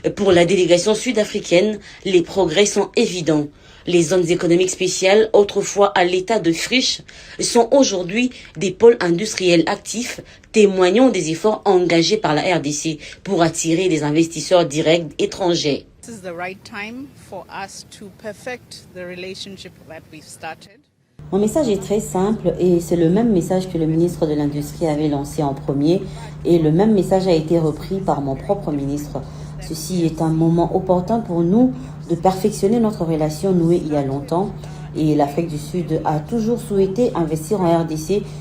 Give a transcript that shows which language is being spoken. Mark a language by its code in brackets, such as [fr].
[fr] Pour la délégation sud-africaine, les progrès sont évidents. Les zones économiques spéciales, autrefois à l'état de friche, sont aujourd'hui des pôles industriels actifs, témoignant des efforts engagés par la RDC pour attirer des investisseurs directs étrangers. [en] This is the right time for us to perfect the relationship that we've started. [fr] Mon message est très simple et c'est le même message que le ministre de l'Industrie avait lancé en premier et le même message a été repris par mon propre ministre. Ceci est un moment opportun pour nous de perfectionner notre relation nouée il y a longtemps Et l'Afrique du Sud a toujours souhaité investir en RDC.